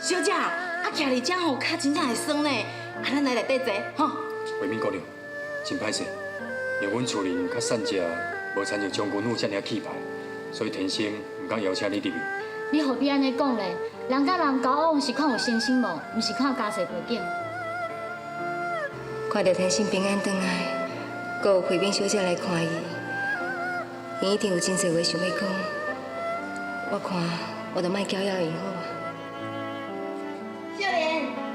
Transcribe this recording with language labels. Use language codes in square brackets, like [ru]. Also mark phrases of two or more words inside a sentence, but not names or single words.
[nan] 小姐，徛伫遮脚真正会酸呢。咱来内底坐，吼。惠敏姑娘，真歹势，因为阮厝人较善食，无参像将军府遮尔气派，所以天生唔敢邀请你入去。你何必安尼讲咧？人甲人交往是看有心心无，毋是看家世背景。看到天生平安回来，阁有惠敏小姐来看伊，伊一定有真侪话想要讲。我看我就莫搅扰伊好啊。秀莲，